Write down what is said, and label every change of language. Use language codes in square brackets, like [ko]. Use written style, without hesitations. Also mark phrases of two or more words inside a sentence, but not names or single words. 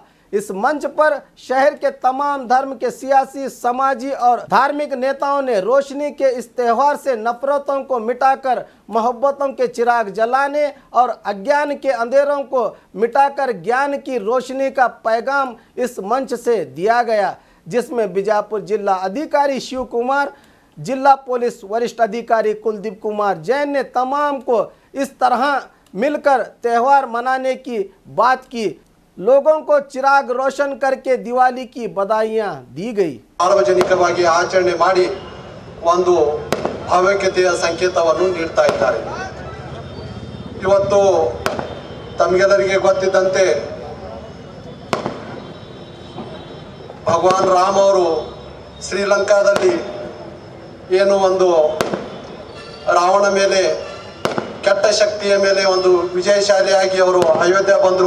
[hi] इस मंच पर शहर के तमाम धर्म के सियासी, समाजी और धार्मिक नेताओं ने रोशनी के इस त्यौहार से नफरतों को मिटाकर मोहब्बतों के चिराग जलाने और अज्ञान के अंधेरों को मिटाकर ज्ञान की रोशनी का पैगाम इस मंच से दिया गया, जिसमें बीजापुर जिला अधिकारी शिव कुमार, जिला पुलिस वरिष्ठ अधिकारी कुलदीप कुमार जैन ने तमाम को इस तरह मिलकर त्यौहार मनाने की बात की। लोगों को चिराग रोशन करके दिवाली की बधाइयां दी गई। [kn] सार्वजनिकವಾಗಿ ಆಚರಣೆ ಮಾಡಿ ಒಂದು ಭಾವೈಕ್ಯತೆಯ ಸಂಕೇತವನ್ನು ನೀಡ್ತಾ ಇದ್ದಾರೆ। ಇವತ್ತು ತಮಗೆಲ್ಲರಿಗೆ ಗೊತ್ತಿದ್ದಂತೆ ಭಗವಾನ್ ರಾಮ ಅವರು ಶ್ರೀಲಂಕಾದಲ್ಲಿ ಏನು ಒಂದು ರಾವಣ ಮೇಲೆ ಕೆಟ್ಟ ಶಕ್ತಿಯ ಮೇಲೆ ಒಂದು ವಿಜಯಶಾಲಿಯಾಗಿ ಅವರು ಅಯೋಧ್ಯೆ ಬಂದರು।